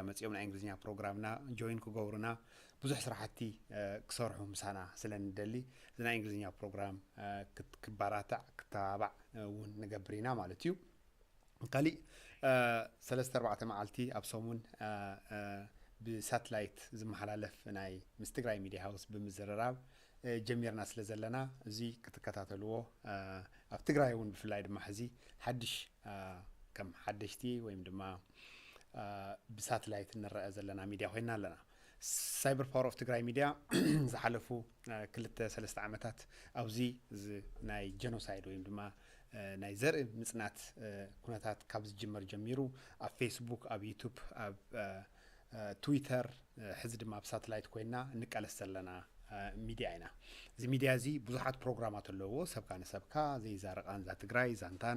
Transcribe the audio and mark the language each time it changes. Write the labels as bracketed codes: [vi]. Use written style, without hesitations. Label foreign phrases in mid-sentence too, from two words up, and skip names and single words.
[ti] መፅኦም ናይ እንግሊዝኛ ፕሮግራምና ጆይን ክገብሩና ብዙሕ ስራሕቲ ክሰርሑ ምሳና ስለንደሊ እዚ ናይ እንግሊዝኛ ፕሮግራም ክትባራታዕ ክተባባዕ እውን ንገብር ኢና ማለት እዩ ካሊ ሰለስተ ኣርባዕተ መዓልቲ ኣብ ሰሙን ብሳተላይት ዝመሓላለፍ ናይ ምስ ትግራይ ሚድያ ሃውስ ብምዝርራብ ጀሚርና ስለ ዘለና እዚ ክትከታተልዎ ኣብ ትግራይ እውን ብፍላይ ድማ ሕዚ ሓድሽ ከም ሓደሽቲ ወይም ድማ ብሳተላይት ንረአ ዘለና ሚድያ ኮይና ኣለና سايبر باور اوف تግራይ ሚድያ ዝሓለፉ ክልተ ሰለስተ ዓመታት ኣብዚ ናይ ጀኖሳይድ ወይ ድማ ናይ ዘርኢ ምጽናት ኩነታት ካብ ዝጅመር ጀሚሩ ኣብ ፌስቡክ ኣብ ዩቲዩብ ኣብ ትዊተር ሕዚ ድማ ኣብ ሳተላይት ኮይና ንቀለስ ዘለና ሚድያ ኢና እዚ ሚድያ እዚ ብዙሓት ፕሮግራማት ኣለዎ ሰብካ ንሰብካ ዘይዛረቃን ዛ ትግራይ ዛንታና